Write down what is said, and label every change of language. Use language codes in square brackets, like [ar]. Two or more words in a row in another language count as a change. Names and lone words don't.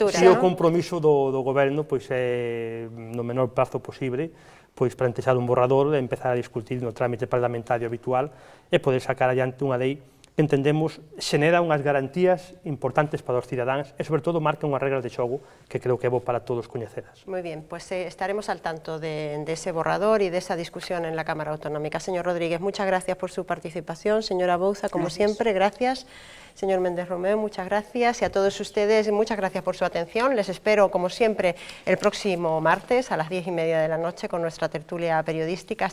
[gl] Si o compromiso do goberno é no menor prazo posible pois plantexar un borrador e empezar a discutir no trámite parlamentario habitual e poder sacar adiante unha lei que entendemos xenera unhas garantías importantes para os cidadáns e, sobre todo, marca unhas regras de xogo que creo que é bo para todos coñeceras. [es] Muy bien, pues estaremos al tanto de ese borrador y de esa discusión en la Cámara Autonómica. Señor Rodríguez, muchas gracias por su participación. Señora Bouza, como siempre, gracias. Señor Méndez Romeu, muchas gracias. Y a todos ustedes, muchas gracias por su atención. Les espero, como siempre, el próximo martes a las 10:30 de la noche con nuestra tertulia periodística.